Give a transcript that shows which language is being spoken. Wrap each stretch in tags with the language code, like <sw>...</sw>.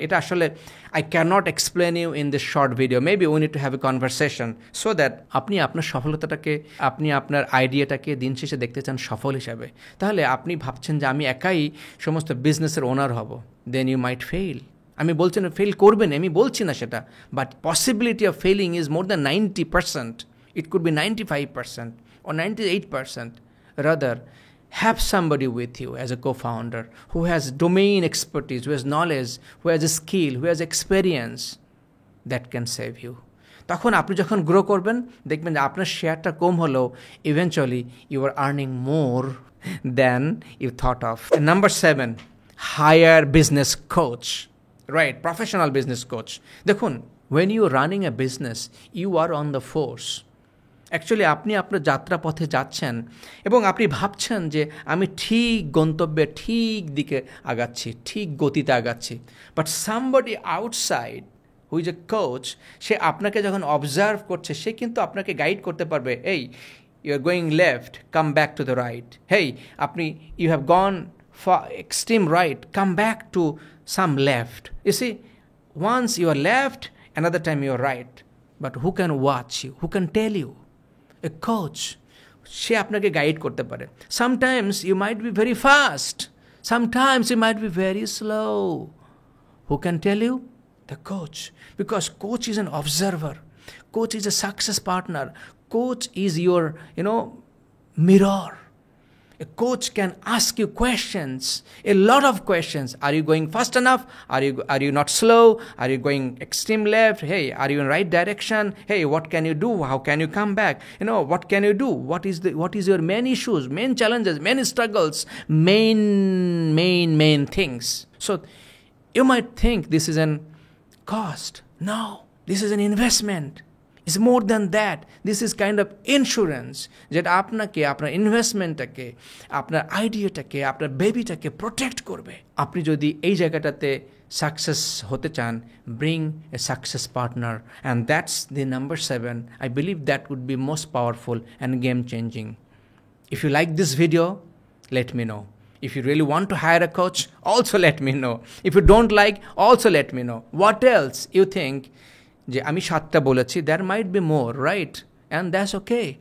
<bn>এটা আসলে</bn> <en>I can't explain you in this short video, maybe we need to have a conversation so that</en> <bn>আপনি আপনার সফলতাটাকে, আপনি আপনার আইডিয়াটাকে দিন শেষে দেখতে চান সফল হিসাবে। তাহলে আপনি ভাবছেন যে আমি একাই সমস্ত বিজনেসের ওনার হব,</bn> <en>Then you might fail.</en> <bn>আমি বলছি না ফেল করবেন, আমি বলছি না সেটা,</bn> <en>But possibility of failing is more than 90%, it could be 95% or 98%. Rather, have somebody with you as a co-founder who has domain expertise, who has knowledge, who has a skill, who has experience that can save you.</en> <bn>তখন আপনি যখন grow করবেন দেখবেন যে আপনার শেয়ারটা কম হলেও</bn> <en>Eventually you are earning more than you thought of. Number 7, hire business coach, right? Professional business coach.</en> <bn>দেখুন,</bn> <en>when you are running a business, you are on the force.</en> <bn>Actually আপনি আপনার যাত্রাপথে যাচ্ছেন এবং আপনি ভাবছেন যে আমি ঠিক গন্তব্যে ঠিক দিকে আগাচ্ছি, ঠিক গতিতে আগাচ্ছি,</bn> <en>but somebody outside who is a coach,</en> <bn>সে আপনাকে যখন অবজার্ভ করছে, সে কিন্তু আপনাকে গাইড করতে পারবে, এই</bn> <en>you are going left, come back to the right,</en> <bn>হেই আপনি</bn> <en>You have gone for extreme right, come back to some left. You see, once you are left, another time you are right, but who can watch you, who can tell you? A coach.</en> <bn>সে আপনাকে guide করতে পারে।</bn> <en>Sometimes you might be very fast, sometimes you might be very slow. Who can tell you? The coach. Because coach is an observer, coach is a success partner, coach is your mirror. A coach can ask you questions, a lot of questions. Are you going fast enough? Are you not slow? Are you going extreme left? Hey, are you in right direction? Hey, what can you do? How can you come back? What can you do? What is your main issues, main challenges, main struggles, main things? So you might think this is an cost. No, this is an investment. It's more than that. This is kind of insurance</en> <bn>যেটা আপনাকে আপনার ইনভেস্টমেন্টটাকে, আপনার আইডিয়াটাকে, আপনার বেবিটাকে protect করবে। আপনি যদি এই জায়গাটাতে সাকসেস হতে চান,</bn> <en>Bring a success partner, and that's the number 7. I believe that would be most powerful and game changing. If you like this video, let me know. If you really want to hire a coach, also let me know. If you don't like, also let me know. What else you think?</en> <bn>যে আমি 7টা বলেছি,</bn> <en>there might be more, right? And that's okay.</en>